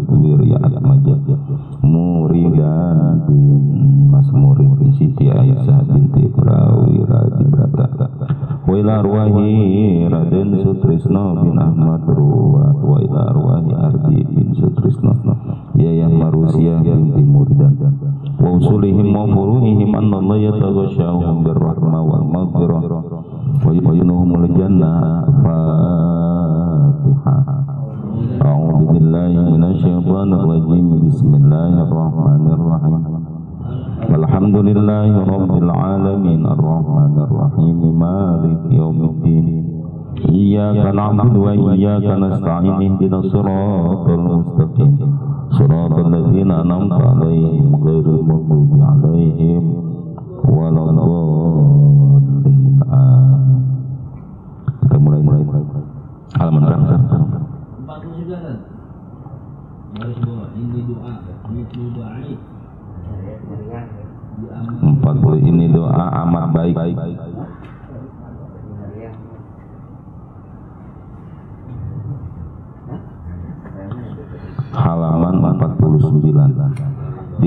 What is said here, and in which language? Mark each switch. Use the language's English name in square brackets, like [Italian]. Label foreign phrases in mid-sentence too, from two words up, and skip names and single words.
[Arabic] Wiryat Majah, Muridan bin Mas Murid Siti Aisyah binti Prawira di Brata, وإلى أرواح Raden Sutrisno bin Ahmad Ruwat, وإلى أرواح Ardi bin Sutrisno, Yayah Marusia binti Muridan, وأصولهم وفروعهم أن الله يتغشاهم بالرحمة والمغفرة ويدخلهم الجنة. Fatihah. أعوذ بالله من الشيطان الرجيم. بسم الله الرحمن الرحيم. الحمد لله رب العالمين الرحمن الرحيم مالك يوم الدين إياك نعبد وإياك نستعين اهدنا الصراط المستقيم صراط الذين أنعمت عليهم غير المغضوب عليهم ولا الضالين. [Indonesian] Kita mulai halaman berapa? 40. Ini doa amat baik. Halaman 49.